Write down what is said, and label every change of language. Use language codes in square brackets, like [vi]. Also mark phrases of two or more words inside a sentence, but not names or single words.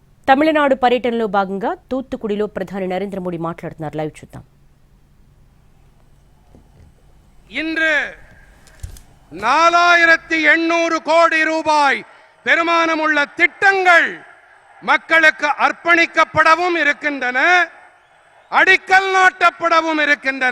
[te] తమిళనాడు పర్యటనలో భాగంగా తూత్తుకుడిలో ప్రధాని నరేంద్ర మోడీ మాట్లాడుతున్నారు. లైవ్ చూద్దాం. [ta] இன்று 4800 கோடி ரூபாய் பெருமானமுள்ள திட்டங்கள் மக்களுக்கு அர்ப்பணிக்கப்படவும் இருக்கின்றன, அடிக்கல் நாட்டப்படவும் இருக்கின்றன.